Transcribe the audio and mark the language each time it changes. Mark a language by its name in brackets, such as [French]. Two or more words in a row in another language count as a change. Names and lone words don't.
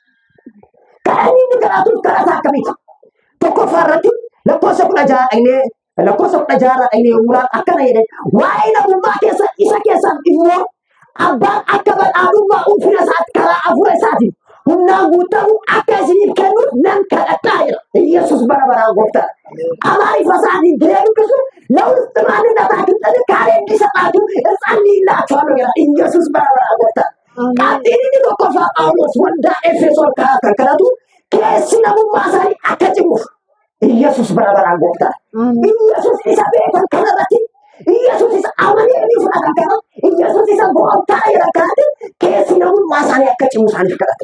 [Oromo] Kan inni kadhatuuf kadhata akkamiiti? Tokkoffaa irratti lakkoofsa 16 dhaqnee mulaan akkana jedhe waa'ee namummaa keessa isa keessaan immoo abbaan akka badhaadhummaa ulfina isaatti karaa hafuura isaatiin humnaan guutamu akka isiniif kennuuf nan kadhadhaa jira. Yesuus bara baraan gooftaadha. Amaarifa isaatiin deebisu [Amharic] ለውስጥ ማንነታችሁ ጥንካሬ እንዲሰጣችሁ እጸልይላችኋለሁ ይላል። ኢየሱስ [Oromo] bara baraan gooftaadha. Qabxiin tokkoffaa Phaawulos waldaa Efesoon kadhatu keessi namummaa isaanii akka cimuuf Yesuus bara baraan gooftaadha. Yesuus isa beekan kanarratti Yesuus isa amananii fudhatan kana Yesuus isa gooftaa jedhan kanatti keessi namummaa isaanii akka cimu isaaniif kadhatu.